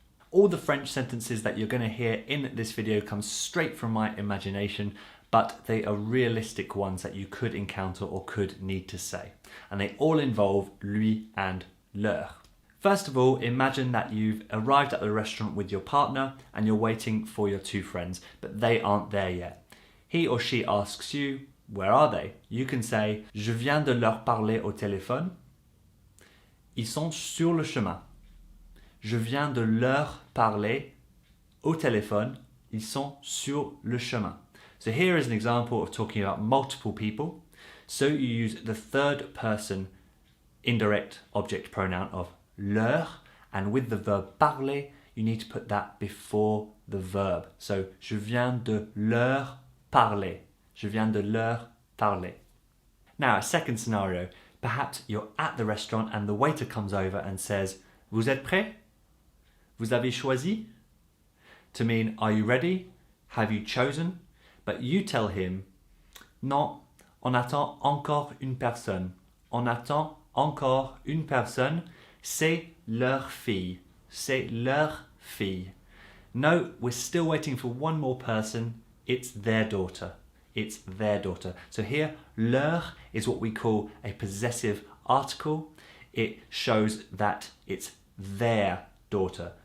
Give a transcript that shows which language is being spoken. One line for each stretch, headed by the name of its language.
English: All the French sentences that you're going to hear in this video come straight from my imagination, but they are realistic ones that you could encounter or could need to say. And they all involve lui and leur. First of all, imagine that you've arrived at the restaurant with your partner and you're waiting for your two friends, but they aren't there yet. He or she asks you, where are they? You can say,
French: je viens de leur parler au téléphone. Ils sont sur le chemin. Je viens de leur parler au téléphone. Ils sont sur le chemin.
English: So here is an example of talking about multiple people. So you use the third person indirect object pronoun of leur, and with the verb parler, you need to put that before the verb.
French: So je viens de leur parler. Je viens de leur parler.
English: Now, a second scenario. Perhaps you're at the restaurant and the waiter comes over and says,
French: vous êtes prêts? Vous avez choisi?
English: To mean, are you ready? Have you chosen? But you tell him,
French: non, on attend encore une personne. On attend encore une personne. C'est leur fille. C'est leur fille.
English: No, we're still waiting for one more person. It's their daughter. It's their daughter. So here, leur is what we call a possessive article. It shows that it's their daughter.